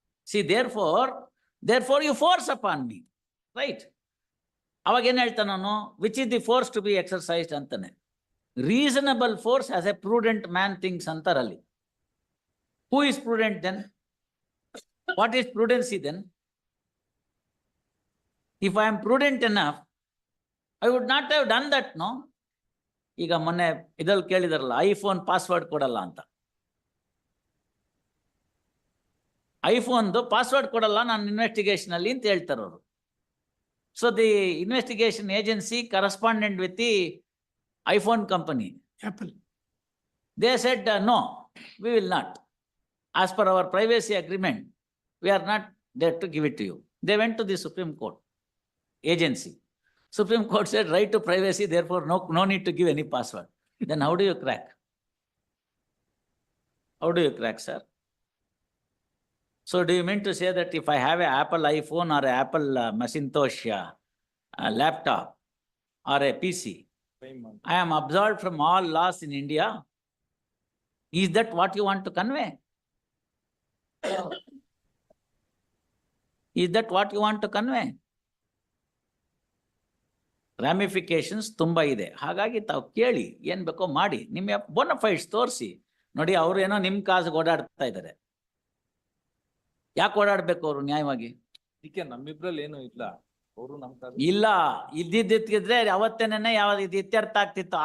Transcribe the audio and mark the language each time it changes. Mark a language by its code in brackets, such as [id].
[en] See therefore you force upon me, right? [kn] ಅವಾಗ ಏನ್ ಹೇಳ್ತಾನೆ ನಾನು, [en] which is the force to be exercised [kn] ಅಂತಾನೆ. [en] reasonable force as a prudent man things [kn] ಅಂತಾರಲ್ಲಿ. [en] Who is prudent then? What is prudency then? If I am prudent enough, I would not have done that, no? [kn] ಈಗ ಮೊನ್ನೆ ಇದ್ರಲ್ಲಿ ಕೇಳಿದಾರಲ್ಲ, iPhone password ಕೊಡಲ್ಲ ಅಂತ. ಐಫೋನ್ದು password ಕೊಡಲ್ಲ ನಾನು investigation ಅಲ್ಲಿ ಅಂತ ಹೇಳ್ತಾರೆ ಅವರು. [en] So the investigation agency correspondent with the iPhone company Apple. They said no, we will not, as per our privacy agreement we are not there to give it to you. They went to the Supreme Court agency. Supreme Court said right to privacy, therefore no need to give any password. Then how do you crack? How do you crack, sir? So do you mean to say that if I have an Apple iPhone or an Apple Macintosh laptop or a PC, I am absolved from all laws in India? Is that what you want to convey? Is that what you want to convey? [kn] ರಾಮಿಫಿಕೇಶನ್ಸ್ ತುಂಬಾ ಇದೆ. ಹಾಗಾಗಿ ತಾವು ಕೇಳಿ, ಏನ್ ಬೇಕೋ ಮಾಡಿ, ನಿಮ್ಮ ಬೋನಫೈಡ್ಸ್ ತೋರಿಸಿ. ನೋಡಿ, ಅವ್ರು ಏನೋ ನಿಮ್ ಕಾಸಿಗೆ ಓಡಾಡ್ತಾ ಇದ್ದಾರೆ. ಯಾಕೆ ಓಡಾಡ್ಬೇಕು ಅವರು ನ್ಯಾಯವಾಗಿ? ನಮ್ಮಿಬ್ರಲ್ಲಿ ಏನು ಇಲ್ಲ, ಅವರು ನಮ್ ಇಲ್ಲ, ಇದ್ದಿದ್ದಿದ್ರೆ ಅವತ್ತೇನೆ ಇದು ಇತ್ಯರ್ಥ ಆಗ್ತಿತ್ತು.